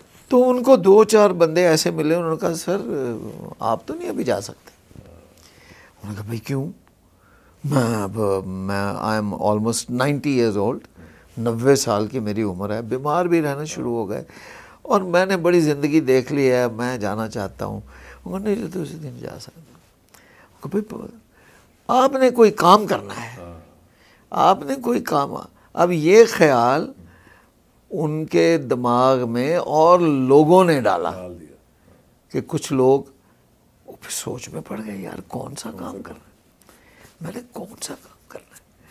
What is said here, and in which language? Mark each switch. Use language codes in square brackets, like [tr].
[ur] تو ان کو 2-4 بندے ایسے ملے, انہوں نے کہا سر آپ تو نہیں ابھی جا سکتے. انہوں نے کہا بھائی کیوں؟ میں [en] I am almost 90 years old, [ur] 90 سال کی میری عمر ہے, بیمار بھی رہنا شروع ہو گئے اور میں نے بڑی زندگی دیکھ لی ہے, میں جانا چاہتا ہوں. انہوں نے نہیں تو اسی دن جا سکتا. بھائی آپ نے کوئی کام کرنا ہے, آپ نے کوئی کام. اب یہ خیال ان کے دماغ میں اور لوگوں نے ڈالا کہ کچھ لوگ پھر سوچ میں پڑ گئے یار کون سا کام کر رہا ہے, میں نے کون سا کام کرنا ہے.